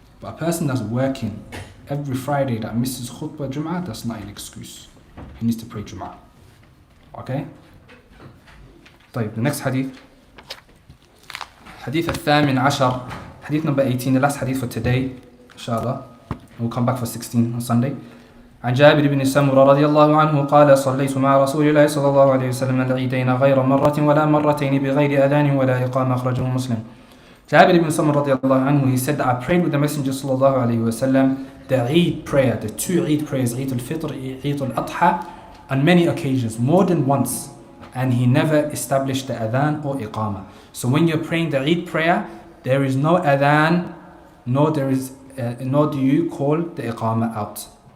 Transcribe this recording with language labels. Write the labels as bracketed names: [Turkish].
[English] But a person that's working every Friday that misses khutbah Jum'ah, that's not an excuse. He needs to pray Jum'ah. Okay? The next hadith. Hadith al-Thamin Ashar. Hadith number 18, the last hadith for today, inshallah. We'll come back for 16 on Sunday. [Arabic] عن جابر بن سمرة رضي الله عنه قال صليت مع رسول الله صلى الله عليه وسلم العيدين غير مرة ولا مرتين بغير أذان ولا إقامة أخرجه مسلم. [English] Jabir ibn Samr radiallahu anhu, he said that I prayed with the Messenger sallallahu alayhi wa sallam the Eid prayer, the two Eid prayers, Eid al-Fitr, Eid al-Adha, on many occasions, more than once, and he never established the adhan or iqamah. So when you're praying the Eid prayer, there is no adhan, nor do you call the iqamah out.